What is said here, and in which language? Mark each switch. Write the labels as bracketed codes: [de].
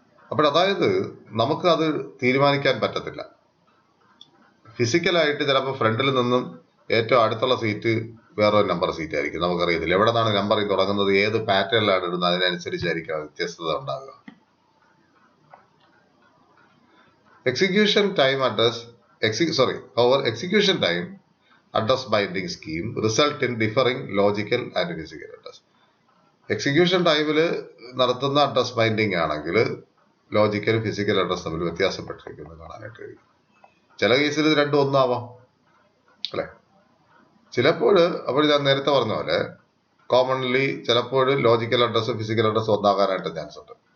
[ml] അതായത് നമുക്ക് അത് തീരുമാനിക്കാൻ പറ്റത്തില്ല. ഫിസിക്കലായിട്ട് ചിലപ്പോൾ ഫ്രണ്ടിൽ നിന്നും ഏറ്റവും അടുത്തുള്ള സീറ്റ് വേറൊരു നമ്പർ സീറ്റ് ആയിരിക്കും, നമുക്കറിയത്തില്ല. എവിടെ നിന്നാണ് നമ്പറിങ് തുടങ്ങുന്നത്, ഏത് പാറ്റേണിലാണ് ഇടുന്നത്, അതിനനുസരിച്ചായിരിക്കും വ്യത്യസ്തത ഉണ്ടാകുക. [en] Execution time address, execution time address binding scheme result in differing logical and physical address. [ml] Execution ടൈമിൽ നടത്തുന്ന അഡ്രസ് ബൈൻഡിങ് ആണെങ്കിൽ ലോജിക്കൽ ഫിസിക്കൽ അഡ്രസ് തമ്മിൽ വ്യത്യാസപ്പെട്ടിരിക്കുന്നത് കാണാനായിട്ട് കഴിയും. ചില കേസിൽ ഇത് രണ്ടും ഒന്നാവാം അല്ലെ. ചിലപ്പോൾ അപ്പോൾ ഞാൻ നേരത്തെ പറഞ്ഞ പോലെ കോമൺലി ചിലപ്പോൾ ലോജിക്കൽ അഡ്രസ്സും ഫിസിക്കൽ അഡ്രസ്സും ഒന്നാകാനായിട്ട് ചാൻസ് ഉണ്ട്.